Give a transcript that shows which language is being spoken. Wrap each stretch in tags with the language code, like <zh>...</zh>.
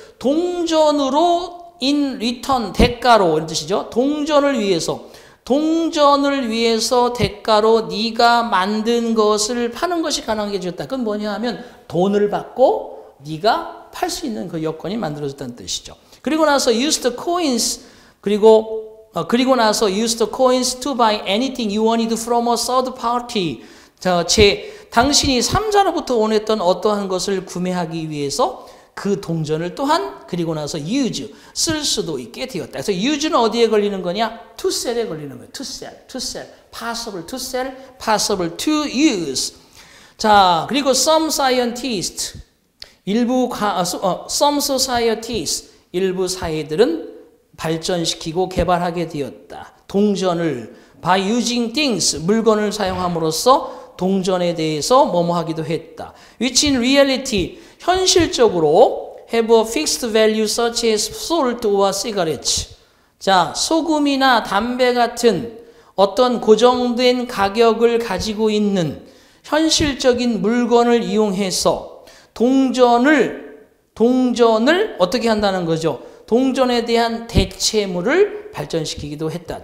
<ko>동전으로</ko> <en>in return,</en> <ko>대가로 이런 뜻이죠. 동전을 위해서 대가로 네가 만든 것을 파는 것이 가능하게 해줬다. 그건 뭐냐 하면 돈을 받고 네가 팔 수 있는 그 여건이 만들어졌다는 뜻이죠. 그리고 나서</ko> <en>use the coins, 그리고 나서 use the coins to buy anything you wanted from a third party.</en> <ko>당신이 3자로부터 원했던 어떠한 것을 구매하기 위해서 그 동전을 또한 그리고 나서 use, 쓸 수도 있게 되었다. 그래서 use는 어디에 걸리는 거냐?</ko> <en>to sell에</en> <ko>걸리는 거예요.</ko> <en>to sell, possible to sell, possible to use.</en> <ko>자, 그리고</ko> <en>some scientists, some societies,</en> <ko>일부 사회들은 발전시키고 개발하게 되었다. 동전을</ko> <en>by using things,</en> <ko>물건을 사용함으로써 동전에 대해서 뭐뭐 하기도 했다.</ko> <en>Which in reality,</en> <ko>현실적으로</ko> <en>have a fixed value such as salt or cigarettes.</en> <ko>자, 소금이나 담배 같은 어떤 고정된 가격을 가지고 있는 현실적인 물건을 이용해서 동전을 어떻게 한다는 거죠? 동전에 대한 대체물을 발전시키기도 했다.</ko>